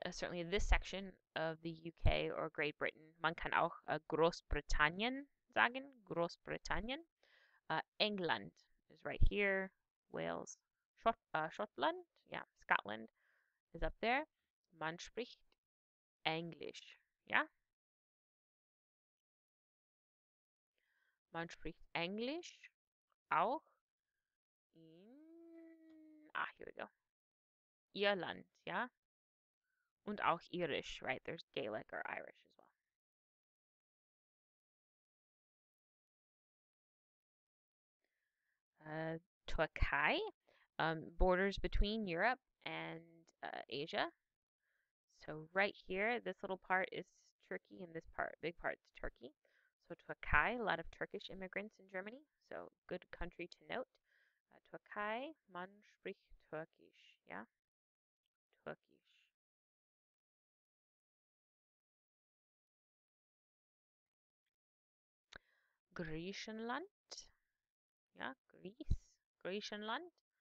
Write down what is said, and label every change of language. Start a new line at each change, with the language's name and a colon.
English: Certainly this section of the UK or Great Britain.
German: Man kann auch Großbritannien sagen.
English: Großbritannien. England is right here. Wales. Scotland. Yeah, Scotland is up there.
German: Man spricht Englisch. Yeah. Man spricht Englisch auch in,
English: here we go.
German: Irland,
English: yeah.
German: Und auch Irish, right?
English: There's Gaelic or Irish as well. Türkei, borders between Europe and Asia. So right here, this little part is Turkey, and this big part, is Turkey. So Türkei, a lot of Turkish immigrants in Germany. So good country to note.
German: Türkei, man spricht Türkisch, yeah? Türkisch. Griechenland, ja, Griechenland.